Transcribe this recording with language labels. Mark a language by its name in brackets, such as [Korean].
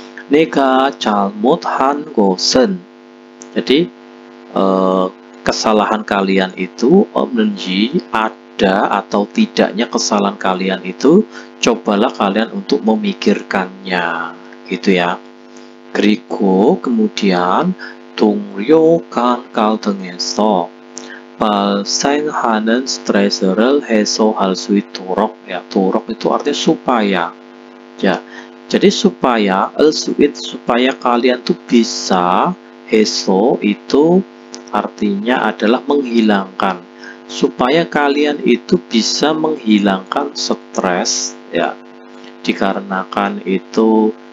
[Korean] 내가 잘못한 것은, [Indonesian] jadi kesalahan kalian itu [Korean] 없는지, [Indonesian] ada atau tidaknya kesalahan kalian itu, cobalah kalian untuk memikirkannya gitu ya. [Korean] 그리고 kemudian 동료 간 갈등에서 발생하는 스트레스를 해소할 수 있도록 ya, 도록 [Indonesian] itu artinya supaya ya. Jadi supaya supaya kalian tuh bisa, 해소 itu artinya adalah menghilangkan, supaya kalian itu bisa menghilangkan stres ya, dikarenakan itu